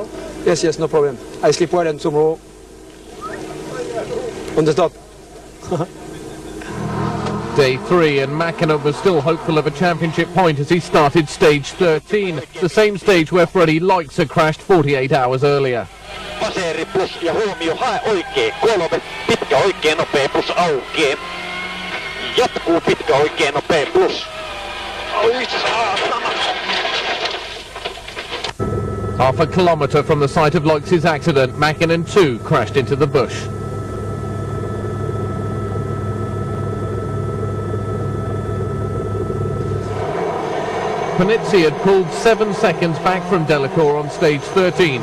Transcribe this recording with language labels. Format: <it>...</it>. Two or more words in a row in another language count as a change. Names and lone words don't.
<en>Yes, no problem. I sleep well, and tomorrow on the top. Day 3, and Mäkinen was still hopeful of a championship point as he started stage 13, the same stage where Freddie Loix had crashed 48 hours earlier.</en> <fi>Paseri plus ja huomio, hae oikein 3, pitkä oikein nopea plus aukeaa. Jatkuu pitkä oikein nopea plus. Oi saatana.</fi> <en>Half a kilometre from the site of Loix's accident, Mäkinen too crashed into the bush. Panizzi had pulled 7 seconds back from Delacour on stage 13.</en>